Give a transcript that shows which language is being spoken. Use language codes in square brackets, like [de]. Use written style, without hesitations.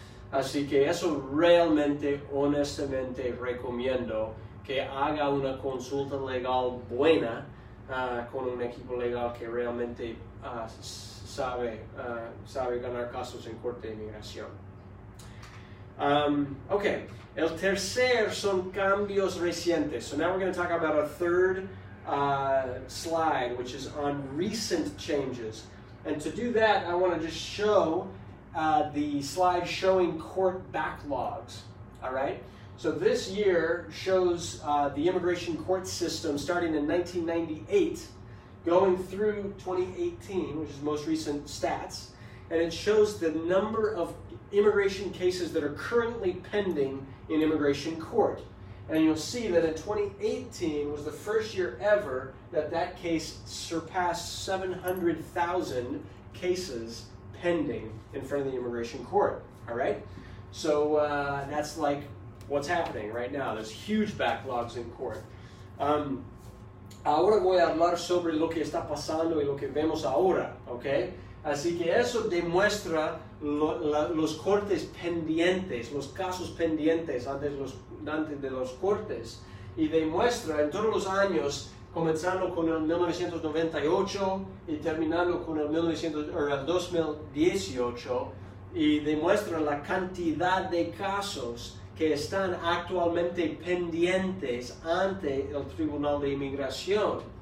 [es] Así que eso realmente, honestamente, recomiendo que haga una consulta legal buena con un equipo legal que realmente sabe ganar casos en Corte de Inmigración. Ok, el tercer son cambios recientes. [en] So now we're going to talk about a third slide, which is on recent changes. And to do that, I want to just show the slide showing court backlogs. All right? So this year shows the immigration court system starting in 1998, going through 2018, which is most recent stats, and it shows the number of immigration cases that are currently pending in immigration court. And you'll see that in 2018 was the first year ever that case surpassed 700,000 cases pending in front of the immigration court. All right? So that's like what's happening right now. There's huge backlogs in court. [es] Ahora voy a hablar sobre lo que está pasando y lo que vemos ahora, ¿ok? Así que eso demuestra los cortes pendientes, los casos pendientes antes de los cortes, y demuestra en todos los años, comenzando con el 1998 y terminando con el 2018, y demuestra la cantidad de casos que están actualmente pendientes ante el Tribunal de Inmigración.